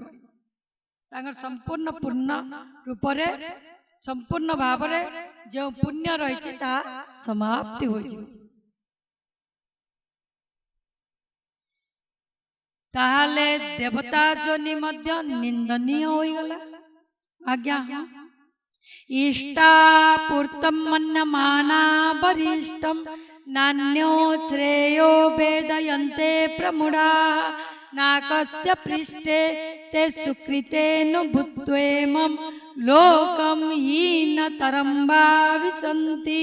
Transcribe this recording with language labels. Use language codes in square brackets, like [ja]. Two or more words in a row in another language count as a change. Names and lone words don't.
[or] ତାଙ୍କର ସଂପୂର୍ଣ୍ଣ ପୂର୍ଣ୍ଣ ରୂପ ରେ ସଂପୂର୍ଣ୍ଣ ଭାବ ରେ ଯେ ପୁଣ୍ୟ ରହିଛି ତା ସମାପ୍ତି ହୋଇ ଯିବ। ତାହାହେଲେ ଦେବତା ଯୋନି ମଧ୍ୟ ନିନ୍ଦନୀୟ ହୋଇ ଗଲା। [sa] आज्ञा इष्टा पूर्तम मन्यमाना वरिष्ठम नान्यो श्रेयो वेदयन्ते प्रमुढ़ा नाकस्य पृष्ठे ते सुकृतेनु भूत्वेमं लोकम हीनतरं भाविसन्ति।